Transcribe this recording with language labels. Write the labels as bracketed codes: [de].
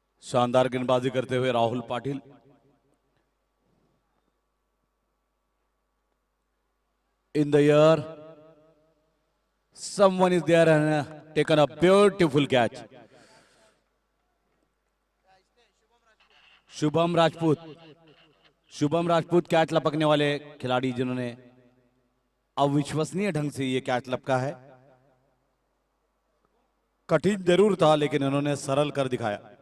[hi] शानदार गेंदबाजी करते हुए Rahul Patil. [en] In the air, someone is there and taken a beautiful catch. [hi] Shubham Rajput, Shubham Rajput catch लपकने वाले खिलाड़ी जिन्होंने अविश्वसनीय ढंग से ये कैच लपका है। कठिन जरूर था लेकिन इन्होंने सरल कर दिखाया।